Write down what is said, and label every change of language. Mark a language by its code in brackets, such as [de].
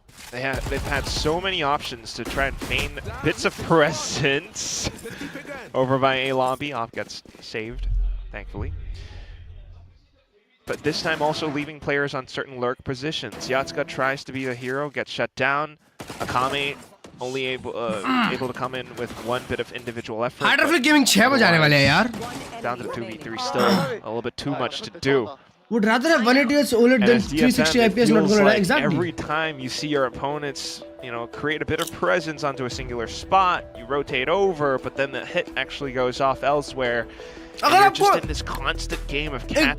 [en] They've had so many options to try and feign bits of presence over by A lobby. Off gets saved, thankfully. But this time also leaving players on certain lurk positions. Yatsuka tries to be the hero, gets shut down. Akame only able to come in with one bit of individual effort. [hi] Hydroflick Gaming 6 बजे आने वाले हैं यार. [en] Down to the 2v3, still a little bit too much to do. Would rather have 180 Hz OLED than 360 IPS not gonna lie. Exactly. Every time you see your opponents, you know, create a bit of presence onto a singular spot, you rotate over, but then the hit actually goes off elsewhere. And you're just in this constant game of catch-up.